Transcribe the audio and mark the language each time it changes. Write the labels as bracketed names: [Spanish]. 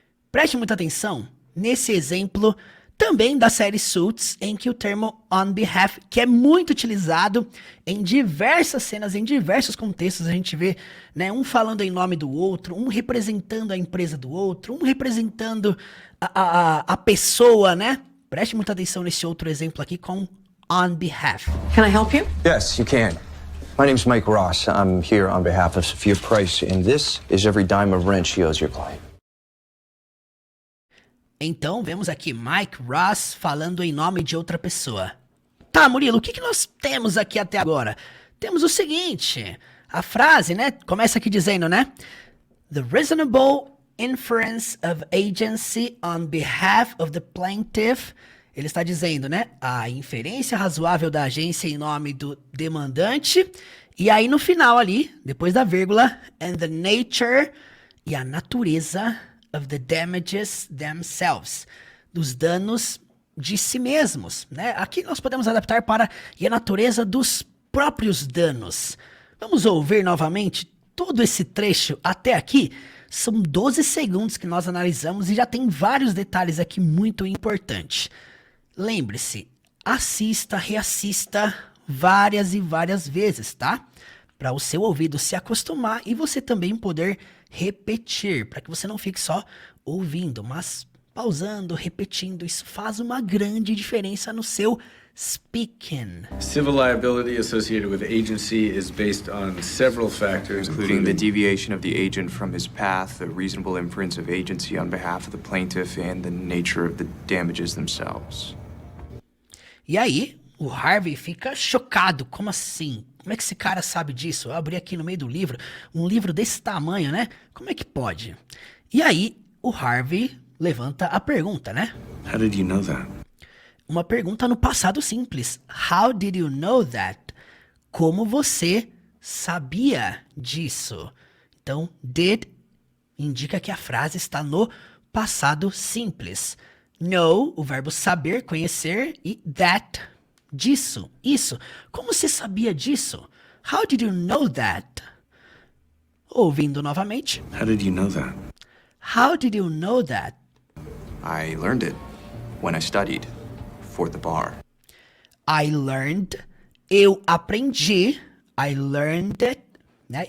[Portuguese] Preste muita atenção nesse exemplo também da série Suits, em que o termo on behalf, que é muito utilizado em diversas cenas, em diversos contextos, a gente vê, né, um falando em nome do outro, um representando a empresa do outro, um representando a pessoa, né? Preste muita atenção nesse outro exemplo aqui com on behalf. [English] Can I help you? Yes, you can. My name's Mike Ross. I'm here on behalf of Sophia Price, and this is every dime of rent she owes your client. [Portuguese] Então, vemos aqui Mike Ross falando em nome de outra pessoa. Tá, Murilo, o que nós temos aqui até agora? Temos o seguinte, a frase, né, começa aqui dizendo, né? [English] The reasonable inference of agency on behalf of the plaintiff. [Portuguese] Ele está dizendo, né, a inferência razoável da agência em nome do demandante. E aí no final ali, depois da vírgula, [English] and the nature, [Portuguese] e a natureza [English] of the damages themselves, [Portuguese] dos danos de si mesmos, né? Aqui nós podemos adaptar para e a natureza dos próprios danos. Vamos ouvir novamente todo esse trecho até aqui. São 12 segundos que nós analisamos e já tem vários detalhes aqui muito importantes. Lembre-se, assista, reassista várias e várias vezes, tá? Para o seu ouvido se acostumar e você também poder repetir, para que você não fique só ouvindo, mas pausando, repetindo. Isso faz uma grande diferença no seu speaking. [English] Civil liability associated with agency is based on several factors, including the deviation of the agent from his path, the reasonable inference of agency on behalf of the plaintiff, and the nature of the damages themselves. [Portuguese] E aí, o Harvey fica chocado. Como assim? Como é que esse cara sabe disso? Eu abri aqui no meio do livro, um livro desse tamanho, né? Como é que pode? E aí, o Harvey levanta a pergunta, né? [English] How did you know that? [Portuguese] Uma pergunta no passado simples. [English] How did you know that? [Portuguese] Como você sabia disso? Então, did indica que a frase está no passado simples. Know, o verbo saber, conhecer, e that, disso, isso. Como você sabia disso? [English] How did you know that? [Portuguese] Ouvindo novamente. [English] How did you know that? How did you know that? I learned it when I studied for the bar. I learned, [Portuguese] eu aprendi, [English] I learned it, né?